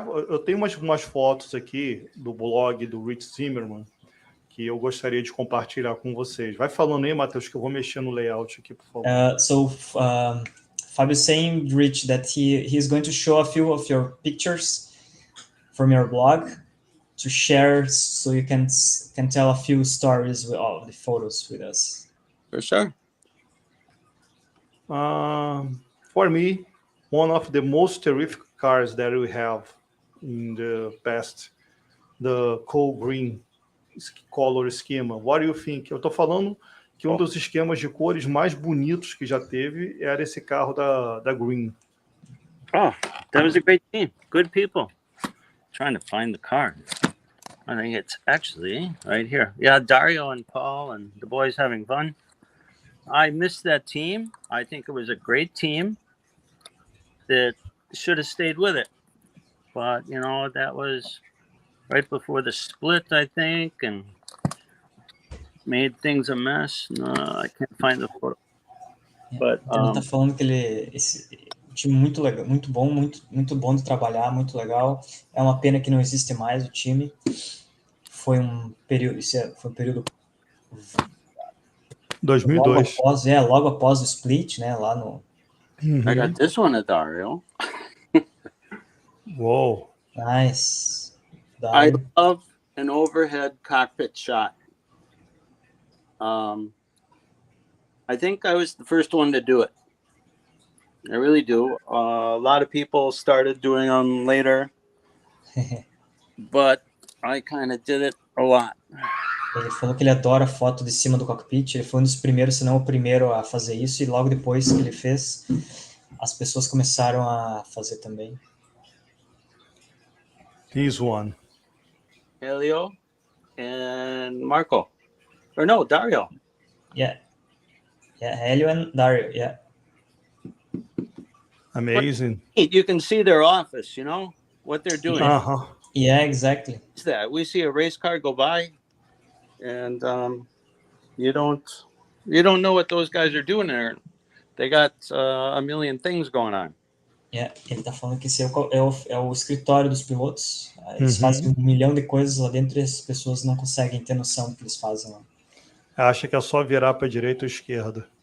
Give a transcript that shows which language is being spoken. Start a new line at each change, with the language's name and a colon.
Portuguese: Eu tenho umas fotos aqui do blog do Rich Zimmermann que eu gostaria de compartilhar com vocês. Vai falando aí, Matheus, que eu vou mexer no layout aqui, por favor.
English: Fabio's saying, Rich, that he is going to show a few of your pictures from your blog to share, so you can tell a few stories of the photos with us. For sure. For me, one of the most terrific cars that we have in the past, the coal green color schema. What do you think?
Portuguese: Eu tô falando que um dos esquemas de cores mais bonitos que já teve era esse carro da Green.
English: Oh, that was a great team. Good people. Trying to find the car. I think it's actually right here. Yeah, Dario and Paul and the boys having fun. I missed that team. I think it was a great team that should have stayed with it. But, you know, that was right before the split, I think, and made things a mess. No, I can't find the photo. But,
Portuguese: Ele tá falando que esse time muito legal, muito bom de trabalhar, muito legal. É uma pena que não existe mais o time. Foi um período, foi um período 2002. logo após o split, né, lá no...
English: I got this one at Dario. Whoa. Nice. I love an overhead cockpit shot. I think I was the first one to do it. I really do. A lot of people started doing them later, but I kind of did it a lot.
Portuguese: Ele falou que ele adora foto de cima do cockpit. Ele foi um dos primeiros, se não o primeiro a fazer isso, e logo depois que ele fez, as pessoas começaram a fazer também.
English: He's one. Helio and Marco. Or no, Dario. Yeah, Helio and Dario, yeah. Amazing. You can see their office, you know, what they're doing. Uh-huh. Yeah, exactly. It's that. We see a race car go by, and you don't know what those guys are doing there. They got a million things going on.
Portuguese: Yeah, ele tá falando que esse é o escritório dos pilotos. Eles fazem 1 milhão de coisas lá dentro e as pessoas não conseguem ter noção do que eles fazem lá. Acha que é só virar para direita ou esquerda.